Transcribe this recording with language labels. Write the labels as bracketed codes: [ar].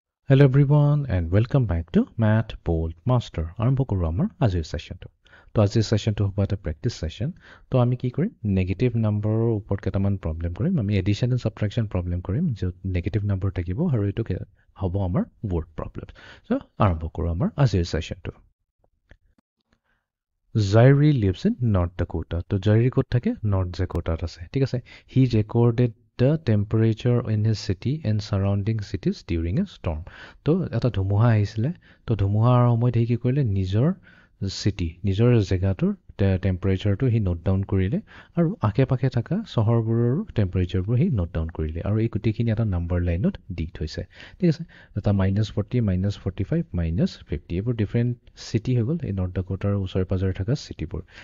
[en] Hello everyone and welcome back to Math Bold Master. [as] আৰম্ভ কৰোঁ আমাৰ আজিৰ সেশনটো। তো আজিৰ সেশনটো হ'ব এটা প্ৰেক্টিছ সেশন। তো আমি কি কৰিম নেগেটিভ নাম্বাৰৰ ওপৰত কেইটামান প্ৰবলেম কৰিম। আমি এডিশ্যন এণ্ড সাবট্ৰেকশ্যন প্ৰবলেম কৰিম য'ত নেগেটিভ নাম্বাৰ থাকিব আৰু এইটো হ'ব আমাৰ ৱৰ্ড প্ৰবলেম। সো আৰম্ভ কৰোঁ আমাৰ আজিৰ সেশনটো। জাইৰি লিভছ ইন নৰ্থ ডাকোটা। তো জাইৰি ক'ত থাকে নৰ্থ ডাকোটাত আছে। ঠিক আছে। [en] He recorded the temperature in his city and surrounding cities during a storm. [as] তো এটা ধুমুহা আহিছিলে। তো ধুমুহাৰ সময়ত সি কি কৰিলে নিজৰ চিটি নিজৰ জেগাটোৰ টেম্পাৰেচাৰটো সি নোট ডাউন কৰিলে আৰু আশে পাশে থকা চহৰবোৰৰো টেম্পাৰেচাৰবোৰ সি নোট ডাউন কৰিলে আৰু এই গোটেইখিনি এটা নাম্বাৰ লাইনত দি থৈছে। ঠিক আছে। এটা -40 -45 -50 এইবোৰ ডিফাৰেণ্ট চিটি হৈ গ'ল এই নৰ্থ ডাকোটাৰ ওচৰে পাজৰে থকা চিটিবোৰ।